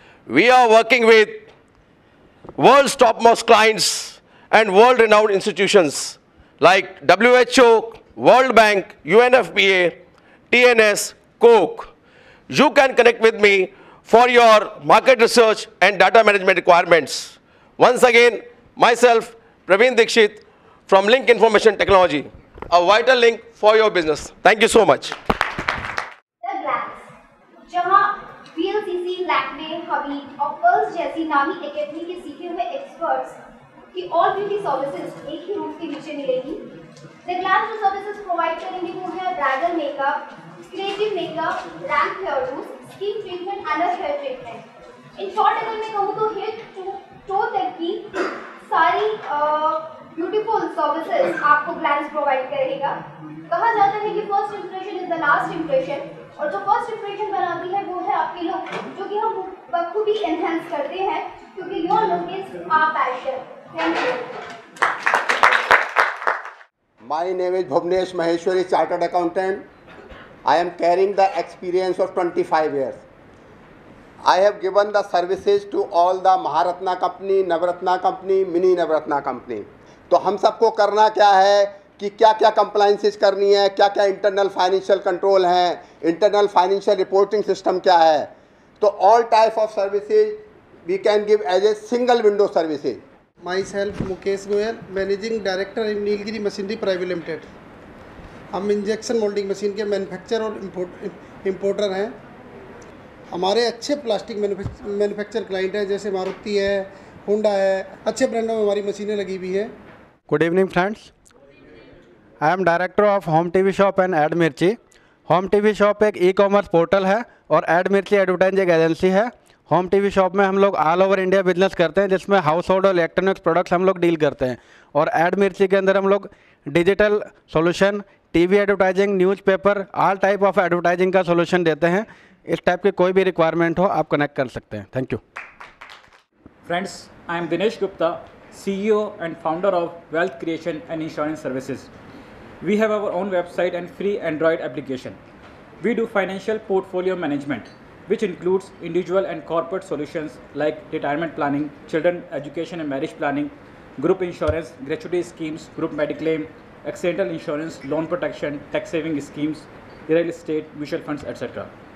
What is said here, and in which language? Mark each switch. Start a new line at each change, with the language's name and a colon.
English: We are working with world's topmost clients and world-renowned institutions like WHO, World Bank, UNFPA, TNS, Coke. You can connect with me for your market research and data management requirements. Once again, myself, Praveen Dikshit from Link Information Technology, a vital link for your business. Thank you so much.
Hindi: The Glance, जहाँ VLCC, Lakme, हबीब और pearls जैसी नामी academy के सीखे हुए experts की all beauty services एक ही roof के नीचे मिलेगी। The Glance जो सर्विसेज प्रोवाइड करेंगे वो है bridal makeup, creative makeup, ramp hair loose, skin treatment and hair treatment. In short अगर मैं कहूँ तो हेड टू तक की सारी ब्यूटीफुल सर्विसेज आपको ग्लैंस प्रोवाइड करेगा। कहा जाता है कि
English: first impression is the last impression,
Hindi: और जो फर्स्ट इंप्रेशन बनाती है वो है आपकी लुक, जो कि हम बखूबी एनहेंस करते हैं क्योंकि
English: Your look is our passion. Thank you. My name is Bhuvnesh Maheshwari, Chartered Accountant. I am carrying the experience of 25 years. I have given the services to all the Maharatna company, Navratna company, Mini Navratna company.
Hindi: तो हम सबको करना क्या है कि क्या क्या compliances करनी है, क्या क्या इंटरनल फाइनेंशियल कंट्रोल हैं, इंटरनल फाइनेंशियल रिपोर्टिंग सिस्टम क्या है।
English: तो all type of services we can give as a single window services. Myself Mukesh Goyal, managing director in Nilgiri machinery private limited.
Hindi: हम इंजेक्शन मोल्डिंग मशीन के मैन्युफैक्चर और इम्पोर्टर हैं। हमारे अच्छे प्लास्टिक मैन्युफैक्चर क्लाइंट हैं, जैसे मारुति है, होंडा है, अच्छे ब्रांडों में हमारी मशीनें लगी हुई हैं।
English: Good evening friends, I am director of Home TV Shop and Ad Mirchi।
Hindi: Home TV Shop एक ई-कॉमर्स पोर्टल है और Ad Mirchi एडवर्टाइजिंग एक एजेंसी है। होम टीवी शॉप में हम लोग ऑल ओवर इंडिया बिजनेस करते हैं, जिसमें हाउस होल्ड और इलेक्ट्रॉनिक्स प्रोडक्ट्स हम लोग डील करते हैं। और एड मिर्ची के अंदर हम लोग digital solution, TV advertising, newspaper, all type of advertising का सॉल्यूशन देते हैं। इस टाइप की कोई भी रिक्वायरमेंट हो आप कनेक्ट कर सकते हैं।
English: Thank you. Friends, I am Dinesh Gupta, CEO and founder of Wealth Creation and Insurance Services. We have our own website and free Android application. We do financial portfolio management, which includes individual and corporate solutions like retirement planning, children education and marriage planning, group insurance, gratuity schemes, group mediclaim, accidental insurance, loan protection, tax saving schemes, real estate, mutual funds, etc.